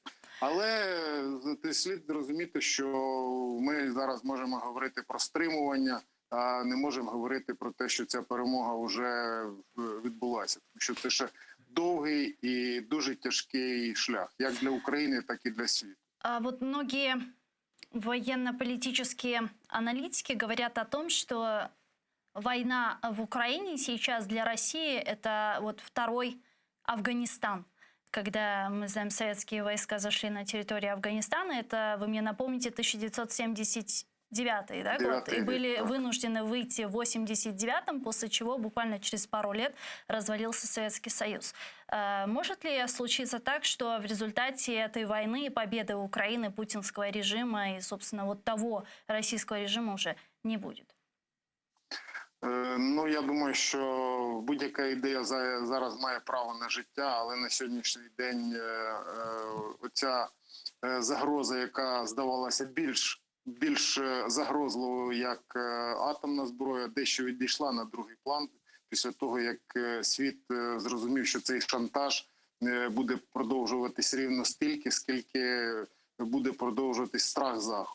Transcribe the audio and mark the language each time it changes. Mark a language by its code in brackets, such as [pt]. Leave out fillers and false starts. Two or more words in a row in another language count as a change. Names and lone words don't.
[uk] Але слід розуміти, що ми зараз можемо говорити про стримування, а не можемо говорити про те, що ця перемога вже відбулася. Тому що це ще довгий і дуже тяжкий шлях, як для України, так і для світу. [ru] А вот многие военно-политические аналитики говорят о том, что война в Украине сейчас для России – это вот второй Афганистан. Когда, мы знаем, советские войска зашли на территорию Афганистана, это, вы мне напомните, 1979 да, год, и были вынуждены выйти в 1989-м, после чего буквально через пару лет развалился Советский Союз. Может ли случиться так, что в результате этой войны и победы Украины, путинского режима и, собственно, вот того российского режима уже не будет? [uk] Ну, я думаю, що будь-яка ідея зараз має право на життя, але на сьогоднішній день оця загроза, яка здавалася більш загрозливою, як атомна зброя, дещо відійшла на другий план після того, як світ зрозумів, що цей шантаж буде продовжуватись рівно стільки, скільки буде продовжуватись страх Заходу.